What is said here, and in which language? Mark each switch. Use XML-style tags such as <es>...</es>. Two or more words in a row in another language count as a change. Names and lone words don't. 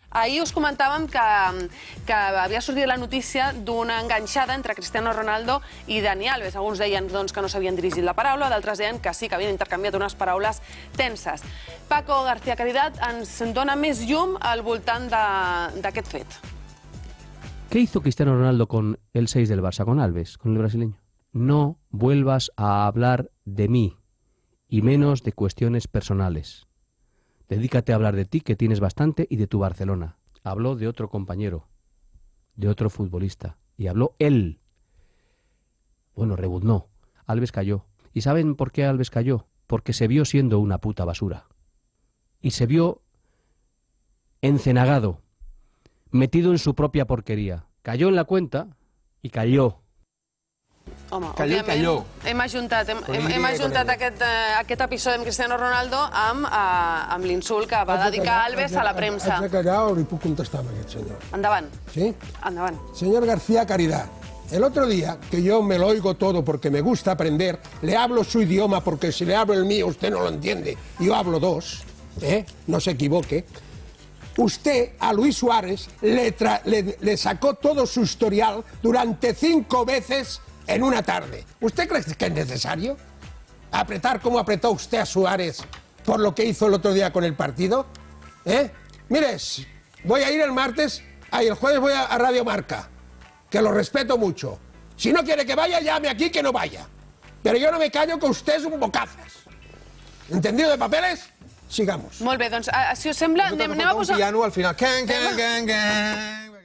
<ca>Ahir us comentàvem que havia sortit la notícia d'una enganxada entre Cristiano Ronaldo i Dani Alves. Alguns deien que no s'havien dirigit la paraula, d'altres deien que sí, que havien intercanviat unes paraules tenses. Paco García Caridad ens dona més llum al voltant d'aquest fet.</ca> <es>¿Qué hizo Cristiano Ronaldo con el 6 del Barça, con Alves, con el brasileño? No vuelvas a hablar de mí, y menos de cuestiones personales. Dedícate a hablar de ti, que tienes bastante, y de tu Barcelona. Habló de otro compañero, de otro futbolista, y habló él. Bueno, rebuznó. Alves cayó. ¿Y saben por qué Alves cayó? Porque se vio siendo una puta basura. Y se vio encenagado, metido en su propia porquería. Cayó en la cuenta y cayó.</es> <ca>Home, Calló i calló. Hem ajuntat aquest episodi amb Cristiano Ronaldo amb l'insult que va dedicar Alves a la premsa. Haig de callar o li puc contestar a aquest senyor? Endavant. ¿Sí? Endavant.</ca> <es>Señor García Caridad, el otro día, que yo me lo oigo todo porque me gusta aprender, le hablo su idioma porque si le hablo el mío usted no lo entiende, yo hablo dos, no se equivoque. Usted a Luis Suárez le sacó todo su historial durante 5 veces en una tarde. ¿Usted cree que es necesario apretar como apretó usted a Suárez por lo que hizo el otro día con el partido? Mire, voy a ir el martes, el jueves voy a Radio Marca, que lo respeto mucho. Si no quiere que vaya, llame aquí que no vaya. Pero yo no me callo que usted es un bocazas. ¿Entendido de papeles? Sigamos.</es> <ca>Molt bé, doncs, si us sembla, anem a posar... Un piano al final. Can, can, can, can.</ca>